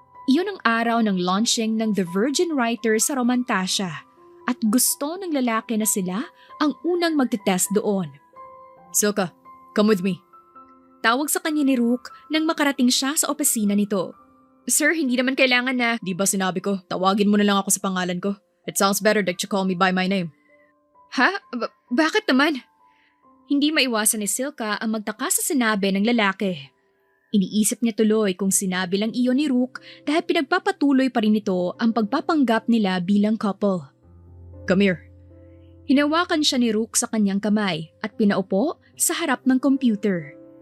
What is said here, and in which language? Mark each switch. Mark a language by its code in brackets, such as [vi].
[tl] Iyon ang araw ng launching ng The Virgin Writer sa Romantasya at gusto ng lalaki na sila ang unang magte-test doon. [en] Silka, come with me. [tl] Tawag sa kanya ni Rook nang makarating siya sa opisina nito. Sir, hindi naman kailangan na… Di ba sinabi ko, tawagin mo na lang ako sa pangalan ko? [en] It sounds better that you call me by my name. [tl] Ha? Bakit naman? Hindi maiwasan ni Silka ang magtaka sa sinabi ng lalaki. Iniisip niya tuloy kung sinabi lang iyon ni Rook dahil pinagpapatuloy pa rin ito ang pagpapanggap nila bilang couple. [en] Come here. [tl] Hinawakan siya ni Rook sa kanyang kamay at pinaupo sa harap ng computer.